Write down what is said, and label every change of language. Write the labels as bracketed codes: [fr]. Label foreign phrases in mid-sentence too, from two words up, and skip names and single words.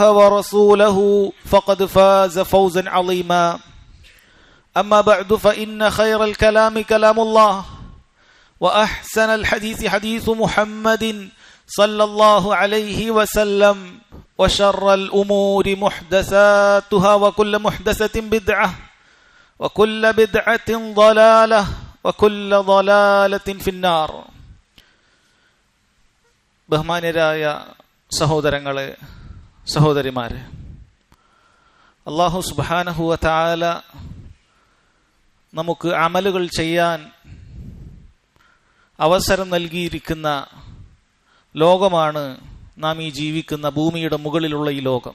[ar] ورسوله فقد فاز فوزا عظيما أما بعد فإن خير الكلام كلام الله وأحسن الحديث حديث محمد صلى الله عليه وسلم وشر الأمور محدثاتها وكل محدثة بدعة وكل بدعة ضلالة وكل ضلالة في النار. [ml] ബഹുമാന്യരായ സഹോദരങ്ങളെ, സഹോദരിമാരെ, അല്ലാഹു [ar] سبحانه وتعالى [ml] നമുക്ക് അമലുകൾ ചെയ്യാൻ അവസരം നൽകിയിരിക്കുന്ന ലോകമാണ് നാം ഈ ജീവിക്കുന്ന ഭൂമിയുടെ മുകളിലുള്ള ഈ ലോകം.